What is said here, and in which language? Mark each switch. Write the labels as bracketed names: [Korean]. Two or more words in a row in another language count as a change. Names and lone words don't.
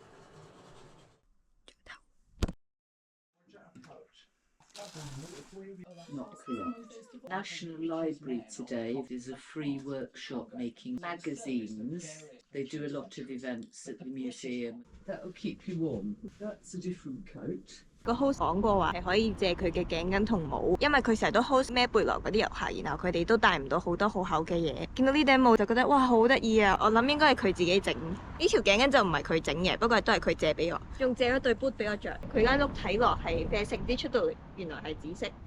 [English] Not correct. National Library today is a free workshop making magazines. They do a lot of events at the museum. That'll keep you warm. That's a different coat. [Cantonese] 個 host 講過話係可以借佢嘅頸巾同帽，因為佢成日都 host 孭背囊嗰啲遊客，然後佢哋都帶唔到好多好厚嘅嘢。見到呢頂帽就覺得哇好得意啊！我諗應該係佢自己整。呢條頸巾就唔係佢整嘅，不過都係佢借俾我，仲借咗對 boot 俾我着。佢間屋睇落係啡色，啲出到嚟原來係紫色。